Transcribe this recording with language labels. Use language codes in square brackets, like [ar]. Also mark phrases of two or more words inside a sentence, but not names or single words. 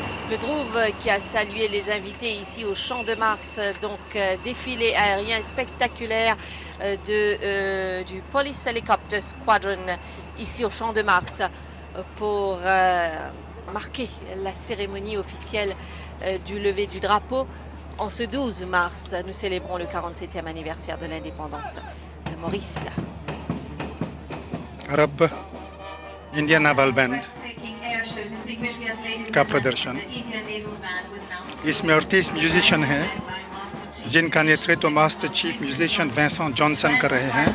[fr] Claude Rouve qui a salué les invités ici au Champ de Mars, donc défilé aérien spectaculaire du Police Helicopter Squadron ici au Champ de Mars pour marquer la cérémonie officielle du lever du drapeau. En ce 12 mars, nous célébrons le 47e anniversaire de l'indépendance de Maurice. [hi] अरब [en] Indian naval band [hi] का प्रदर्शन। इसमें 38 म्यूजिशियन हैं जिनका नेतृत्व [en] master chief musician [hi] वेंसन जॉनसन कर रहे हैं।